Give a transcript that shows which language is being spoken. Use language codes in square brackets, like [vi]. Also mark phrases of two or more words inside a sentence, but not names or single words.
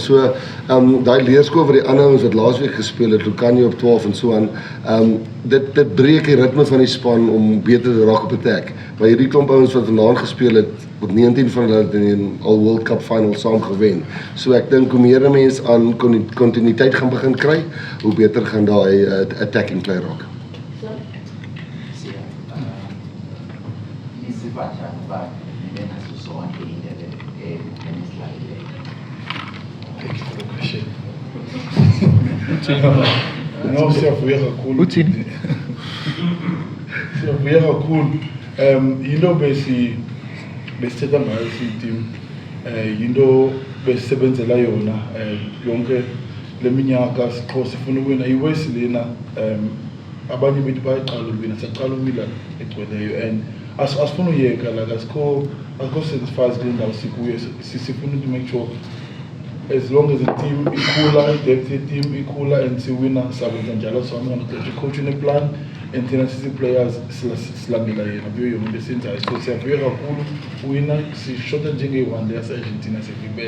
[af] So, daai leerskool vir die ander ouens wat laasweek gespeel het, Lucanio op 12 en so aan, dit breek die ritme van die span om beter te raak op attack. Maar hierdie klomp ouens wat vandaan gespeel het, wat 19 van hulle het in die All World Cup final saam gewen. So ek dink hoe meer mense aan kontinuïteit gaan begin kry, hoe beter gaan daai attacking play raak. Nou, [xh] siyavuya kakhulu. Uthini? Siyavuya kakhulu. Yinto besithetha ngayo team, yinto besisebenzela yona yonke le minyaka sifuna ukuwina iwesi lena, abanye bethu bayaqala ukuwina, siyaqala ukuwina egcweleyo and asifuna uyeka, like asikho satisfied kule ndawo sikuyo, sifuna [en] to make sure as long as the team [xh] ikhula, i-depth ye-team ikhula and siwina, sabenza njalo sonke ngakho coach une-plan and thina sisi-players silandela yena kuyo yonke into esiyenzayo. So siyavuya kakhulu uwina, sishota njenge-1 yase-Argentina sivibele.